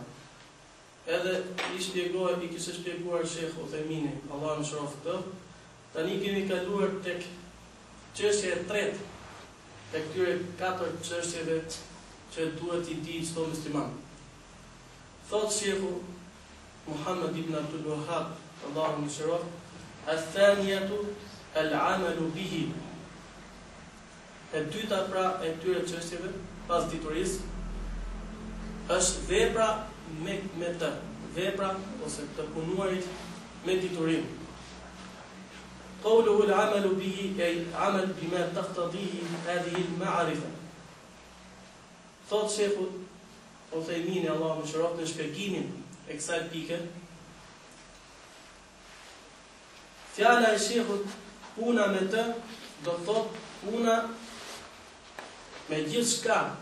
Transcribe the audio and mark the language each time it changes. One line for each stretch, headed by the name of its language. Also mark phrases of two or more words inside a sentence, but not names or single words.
Albanian: Edhe i kishte shpjeguar Sheikh Uthaymini, Allahu më shëroft të. Tani kemi kaluar tek çështja e tretë e këtyre 4 çështjeve që duhet i di çdo musliman. Thot Sheikhu Muhammad ibn Abdul Wahhab, Allahu më shëroft,
Arabic: الثانية العمل به.
Albanian: E dyta pra e këtyre çështjeve pas diturisë është vepra me të, vepra ose të punuarit me diturim.
Arabic: قوله العمل به أي عمل بما تقتضيه هذه المعرفة.
Albanian: Thot Sheikhu Uthaymini, Allahu më shëroft, në shpjegimin e kësaj pike, fjala e Sheikhut puna me të do thot puna me gjithçka